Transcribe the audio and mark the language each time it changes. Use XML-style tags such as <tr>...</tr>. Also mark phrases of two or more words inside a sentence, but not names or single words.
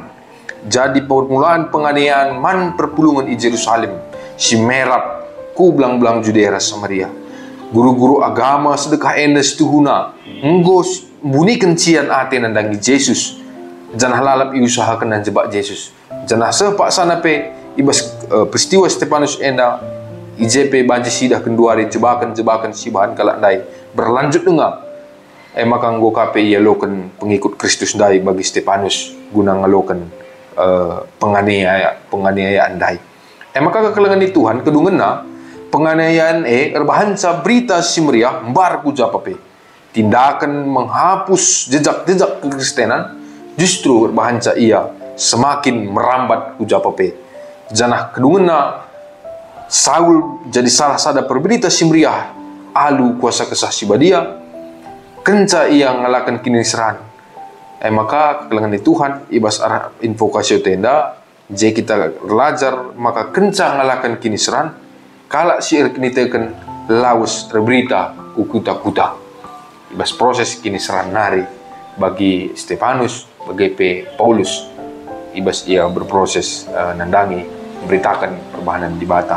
<btx>Jadi permulaan penganiayaan man perpulungan di Yerusalem. Si merap ku belang-belang Judea Samaria. Guru-guru agama sedekah enda setuhuna nggos bunikan cian ate nandangi Yesus. Janah lalap iusahakan dan jebak Yesus. Janah sepak sana pe ibas peristiwa Stefanus enda IJP banci sidah kenduari jebakan si bahan kalak dai berlanjut dengar. Maka nggo kape ia loken pengikut Kristus dai bagi Stefanus guna ngaloken penganiayaan dai. Maka kekelengan di Tuhan kedungena penganiayaan erbahansa berita si meriah mbar ku japape.</btx> <id>Tindakan menghapus jejak-jejak kekristenan justru erbahansa ia semakin merambat</id> <btx>ku japape. Janah kedungena Saul jadi salah sada perberita si meriah alu kuasa kesah si badia kenca ia ngalakan kini seran. Maka kekelengan di Tuhan ibas arah invokasi tenda je</btx> <id>kita belajar</id> <btx>maka kenca ngalakan kini seran kala si kini teken laus terberita kukuta-kuta ibas proses kini seran nari bagi Stefanus bagi Paulus ibas ia berproses nandangi memberitakan perbahanan di bata.</btx>